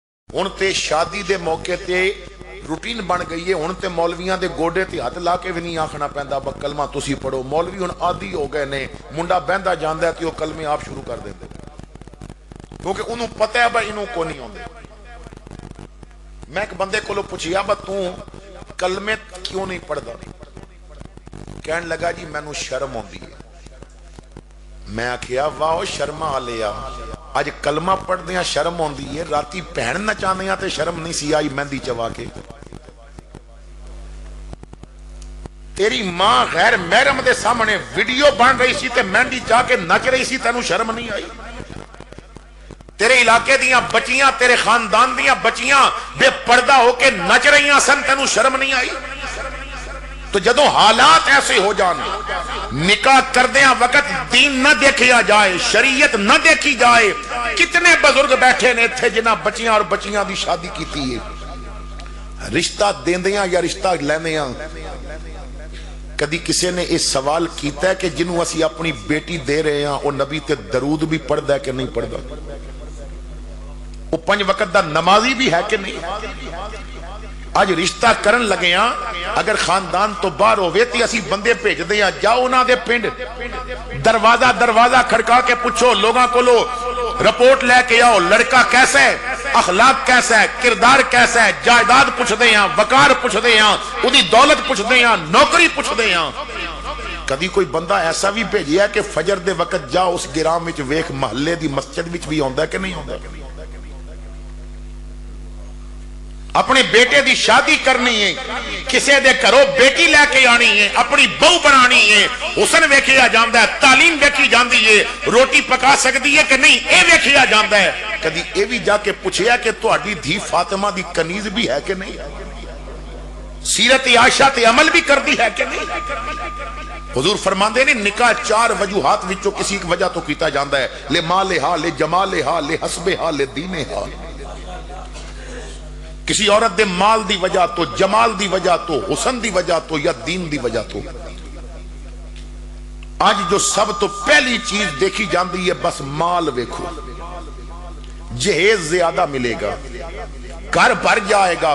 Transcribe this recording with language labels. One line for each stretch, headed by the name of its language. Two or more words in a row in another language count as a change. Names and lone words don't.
Punjabi: ہن تے شادی دے موقع تے روٹین بن گئی ہے. ہن تے مولویاں دے گوڈے تے ہاتھ لا کے بھی نہیں آکھنا پیندا با کلمہ تسی پڑھو. مولوی ہن عادی ہو گئے نے, منڈا بہندا جاندا ہے تے او کلمے آپ شروع کر دیندے کیونکہ انہوں پتہ ہے با انہوں کو نہیں ہوندے. میں ایک بندے کو پوچھیا با تو کلمے کیوں نہیں پڑھدا؟ کہن لگا جی مینوں شرم ہوندی ہے. میں آکھیا واہ شرما والیا, اج کلمہ پڑھ دیاں شرم ہوندی ہے, راتی بہن نچاندیاں تے شرم نہیں سی آئی مہندی چوا کے. تیری ماں غیر محرم دے سامنے ویڈیو بن رہی سی تے مہندی چاہ کے نچ رہی سی, تینوں شرم نہیں آئی؟ تیرے علاقے دیاں بچیاں, تیرے خاندان دیاں بچیاں بے پردہ ہو کے نچ رہیاں سن, تینوں شرم نہیں آئی؟ تو جدوں حالات ایسے ہو جانے, نکاح کردیاں وقت دین نہ دیکھیا جائے, شریعت نہ دیکھی جائے, کتنے بزرگ بیٹھے نے تھے جنہاں بچیاں اور بچیاں دی شادی کیتی ہے. رشتہ دیندیاں یا رشتہ لیندیاں کدی کسی نے اس سوال کیتا ہے کہ جنہوں اسی اپنی بیٹی دے رہے ہیں وہ نبی تے درود بھی پڑھدا ہے کہ نہیں پڑھدا؟ وہ 5 وقت دا نمازی بھی ہے کہ نہیں؟ آج رشتہ کرن لگے ہیں, اگر خاندان تو باہر ہوئے تی اسی بندے بھیج دے ہیں, جاؤ نہ دے پنڈ دروازہ دروازہ کھڑکا کے پوچھو لوگاں کو, لو رپورٹ لے کے آؤ, لڑکا کیسا ہے, اخلاق کیسا ہے, کردار کیسا ہے, جائیداد پوچھ دے ہیں, وقار پوچھ دے ہیں, انہی دولت پوچھ دے ہیں, نوکری پوچھ دے ہیں. کدی کوئی بندہ ایسا بھی بھیجیا کہ فجر دے وقت جا اس گرام وچ ویکھ محلے دی مسجد وچ بھی ہوندا ہے کہ نہیں ہوندا؟ اپنے بیٹے دی شادی کرنی ہے, کسے دے گھروں بیٹی لے کے آنی ہے, اپنی بہو بنانی ہے, حسن ویکھیا جاندا ہے, تعلیم ویکھی جاندی ہے, روٹی پکا سکتی ہے کہ نہیں اے ویکھیا جاندا ہے. کدی اے بھی جا کے پوچھیا کہ تہاڈی دھی فاطمہ دی کنیز بھی ہے کہ نہیں, سیرت عائشہ تے عمل بھی کردی ہے کہ نہیں؟ حضور فرماندے نے نکاح 4 وجوہات وچوں کسی ایک وجہ تو کیتا جاندا ہے,
Arabic: لے مالہا, لے جمالہا, لے حسبہا, لے دینہا.
Punjabi: کسی عورت دے مال دی وجہ تو, جمال دی وجہ تو, حسن دی وجہ تو, یا دین دی وجہ تو. آج جو سب تو پہلی چیز دیکھی جاندی ہے بس مال ویکھو, جہیز زیادہ ملے گا, گھر بھر جائے گا.